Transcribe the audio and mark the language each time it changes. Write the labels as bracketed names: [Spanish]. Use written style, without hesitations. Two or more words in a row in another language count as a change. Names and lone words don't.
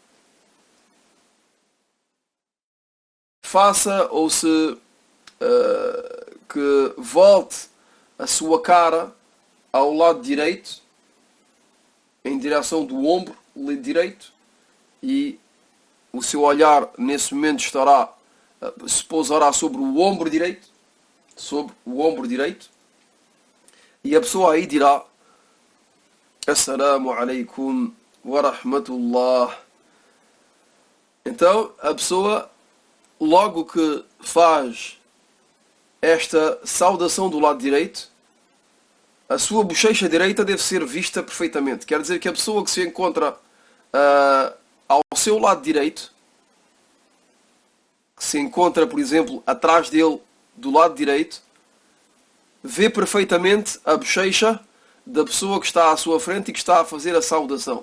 [Portuguese] faça ou se que volte a sua cara ao lado direito, em direção do ombro direito, e o seu olhar nesse momento estará, se pousará sobre o ombro direito, e a pessoa aí dirá: [Arabic] السلام عليكم ورحمة الله. [Portuguese] Então a pessoa, logo que faz esta saudação do lado direito, a sua bochecha direita deve ser vista perfeitamente. Quer dizer que a pessoa que se encontra ao seu lado direito, que se encontra, por exemplo, atrás dele, do lado direito, vê perfeitamente a bochecha da pessoa que está à sua frente e que está a fazer a saudação.